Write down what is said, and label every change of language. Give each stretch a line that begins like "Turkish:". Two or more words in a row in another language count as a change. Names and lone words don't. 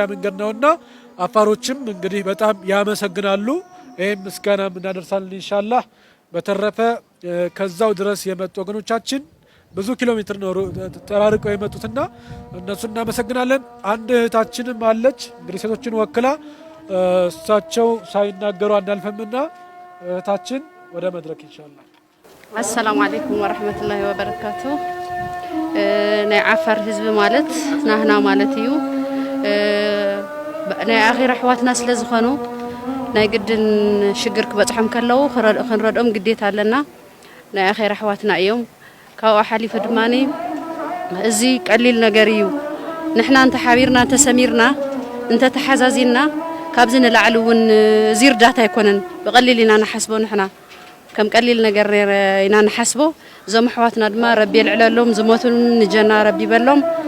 Amharic: መንገድ ነውና አፋሮችም እንግዲህ በጣም ያመሰግናሉ። ይህም ምስጋና እናደርሳለን ኢንሻአላህ። በተረፈ ከዛው ድረስ የመጡ ወገኖቻችን ብዙ ኪሎ ሜትር ነው ተራርቀው የመጡትና እነሱ እናመሰግናለን። አንድ እህታችንም አለች እንግዲህ ሴቶችን ወክላ እሳቸው ሳይናገሩ አናልፈምና እህታችን ወደ መድረክ ኢንሻአላህ።
Arabic: السلام عليكم ورحمة الله وبركاته።
Tigrinya: ናይ ዓፋር ህዝብ ማለት ናህና ማለት እዩ። ናይ አኺራ ኣሕዋትና ስለ ዝኾኑ ናይ ግድን ሽግር ክበፅሖም ከለው ክንረድኦም ግዴታ ኣለና። ናይ አኺራ ኣሕዋትና እዮም። ካብኡ ሓሊፉ ድማኒ እዚ ቀሊል ነገር እዩ። ንሕና እንተ ሓቢርና እንተ ሰሚርና እንተ ተሓዛዚና ካብዚ ንላዕሊ እውን እዚ እርዳታ ኣይኮነን ብቐሊል ኢና ንሓስቦ። ንሕና ከም ቀሊል ነገር ኢና ንሓስቦ። እዞም ኣሕዋትና ድማ ረቢ የልዕለሎም ዝሞቱን ንጀና ረቢ ይበሎም።